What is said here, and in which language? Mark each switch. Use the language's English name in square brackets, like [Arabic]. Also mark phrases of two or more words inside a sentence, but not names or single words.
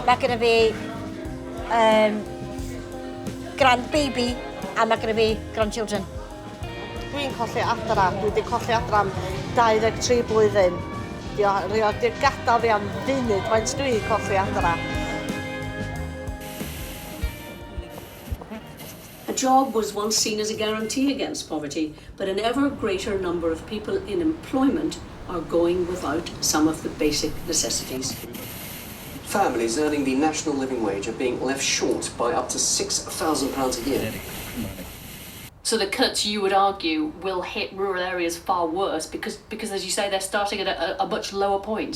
[Welsh] Mae gyda fi grandbaby a mae gyda fi grandchildren. Dwi'n colli adra. Dwi wedi colli adra am 23 blwyddyn. Di'r gadael fi am funud faint dwi'n colli adra. [English] A job was once seen as a guarantee against poverty, but an ever greater number of people in employment are going without some of the basic necessities. Families earning the national living wage are being left short by up to £6,000 a year. So the cuts, you would argue, will hit rural areas far worse because as you say, they're starting at a much lower point.